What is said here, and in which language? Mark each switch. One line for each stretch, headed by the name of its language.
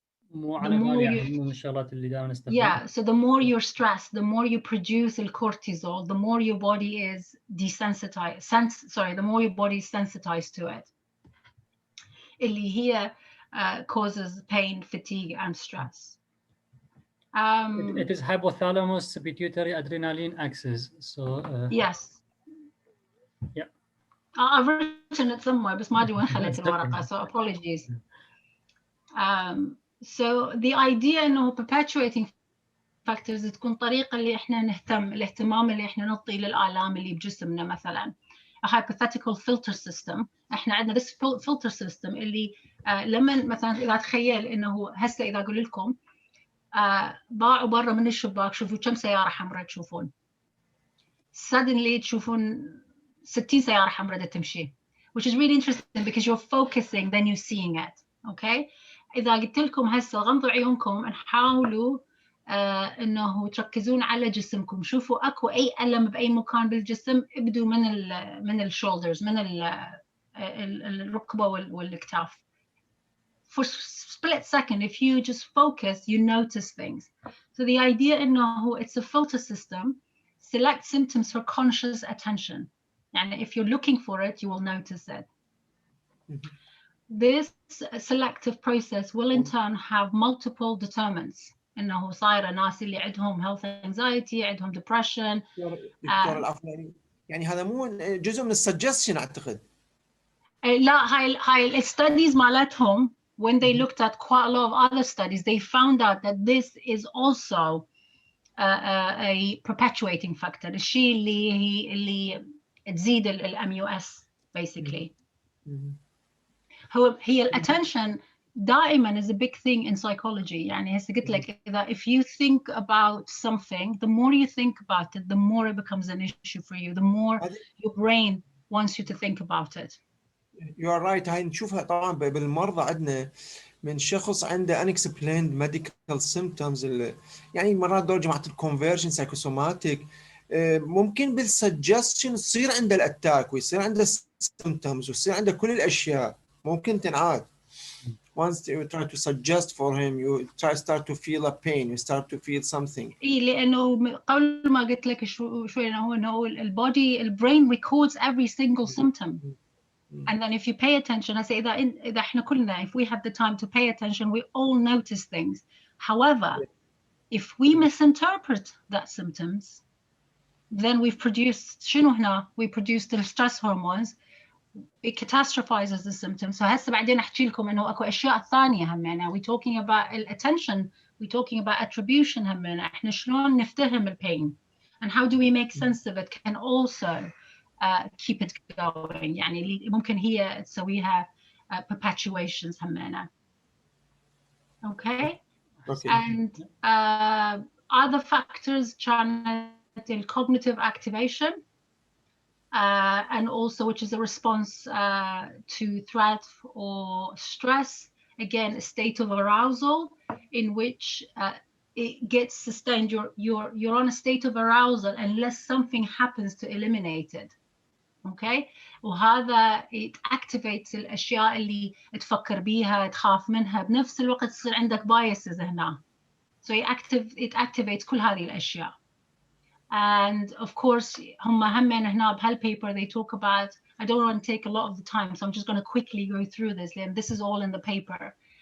Arabic: مو على بالي من الشغلات اللي دائما نستخدمها.
English: Yeah, so the more you're stressed, the more you produce the cortisol, the more your body is desensitized. The more your body is sensitized to it.
Arabic: اللي هي
English: causes pain, fatigue, and stress. It is hypothalamus pituitary adrenaline axis. So yes. Yeah. I've written it somewhere,
Arabic: بس ما أدري وين خليت الورقة,
English: so apologies.
Arabic: So the idea إنه
English: perpetuating factors
Arabic: تكون طريقة اللي إحنا الاهتمام اللي إحنا نعطي للآلام اللي بجسمنا.
English: مثلا a hypothetical filter system.
Arabic: إحنا عندنا
English: this filter system
Arabic: اللي لما مثلا إذا تخيل إنه هسه إذا أقول لكم باعوا برا من الشباك شوفوا كم سيارة حمراء تشوفون.
English: Suddenly
Arabic: تشوفون 60 سيارة حمراء تمشي,
English: which is really interesting because you're focusing then you're seeing it. Okay.
Arabic: إذا قلت لكم هسه غمضوا عيونكم نحاولوا إنه تركزون على جسمكم, شوفوا أكو أي ألم بأي مكان بالجسم, ابدوا من الشولدرز, من الركبة والكتاف.
English: For split second, if you just focus, you notice things. So the idea إنه it's a filter system. Select symptoms for conscious attention. And if you're looking for it, you will notice it. This selective process will in turn have multiple determinants.
Arabic: إنه صايرة ناس اللي عندهم
English: health anxiety,
Arabic: عندهم depression. دكتور العفو, يعني هذا مو جزء من السجستشن أعتقد. لا, هاي
English: studies
Arabic: مالتهم,
English: when they looked at quite a lot of other studies, they found out that this is also a perpetuating factor.
Arabic: الشيء اللي تزيد MUS basically. هي الاتنشن دائما
English: is a big thing in psychology.
Arabic: يعني هسه قلت لك إذا
English: if you think about something, the more you think about it, the more it becomes an issue for you, the more your brain wants you to think about it. You are right.
Arabic: هاي نشوفها طبعا بالمرضى عندنا من شخص عنده
English: unexplained medical symptoms
Arabic: يعني مرات دول جماعة الكونفرجن سايكوسوماتيك ممكن بالسجستشن تصير عنده الاتاك ويصير عنده symptoms ويصير عنده كل الاشياء ممكن تنعاد.
English: Once you try to suggest for him, you start to feel a pain, you start to feel something.
Arabic: إيه لأنه قبل ما قلت لك شوي إنه البودي الbrain
English: records every single symptom. And then if you pay attention, I say that
Arabic: إذا إحنا كلنا,
English: if we have the time to pay attention, we all notice things. However, if we misinterpret that symptoms, then we've produced
Arabic: شنو هنا?
English: We produce the stress hormones. It catastrophizes the symptoms.
Arabic: So هسه بعدين أحكي لكم إنه أكو أشياء ثانية همنا.
English: We're talking about attention. We're talking about attribution همنا.
Arabic: إحنا شلون نفتهم
English: الpain and how do we make sense of it can also keep it going.
Arabic: يعني اللي ممكن هي تسويها perpetuations همنا.
English: Okay. And other factors كانت cognitive activation. And also which is a response to threat or stress, again a state of arousal in which it gets sustained. You're on a state of arousal unless something happens to eliminate it.
Arabic: Okay, وهذا
English: it activates
Arabic: الاشياء اللي تفكر بيها تخاف منها بنفس الوقت تصير عندك biases هنا.
English: So it activates
Arabic: كل هذه الاشياء.
English: And of course
Arabic: هم هنا بهالpaper
English: they talk about, I don't want to take a lot of the time, so I'm just going to quickly go through this. This is all in the paper.